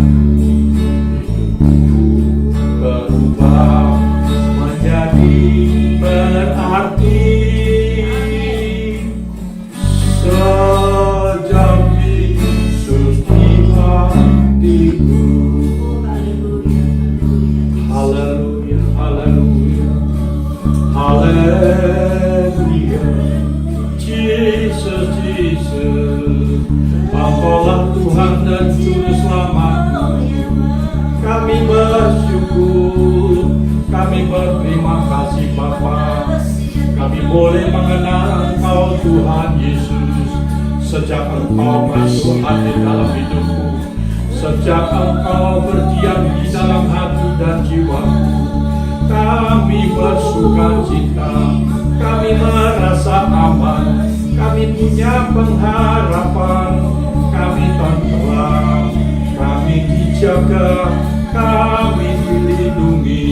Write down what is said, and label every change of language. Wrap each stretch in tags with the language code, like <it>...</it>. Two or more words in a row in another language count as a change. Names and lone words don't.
<id>Berubah menjadi berarti. Sejak Yesus di hatiku. Haleluya, haleluya, haleluya. Jesus, Jesus, Engkaulah Tuhan dan Juru Selamat. Kami bersyukur, kami berterima kasih Bapa. Kami boleh mengenal Engkau Tuhan Yesus. Sejak Engkau masuk hati dalam hidupku, sejak Engkau berdiam di dalam hati dan jiwaku, kami bersukacita, kami merasa aman, kami punya pengharapan, kami tentram, kami kami dijaga, kami dilindungi.</id>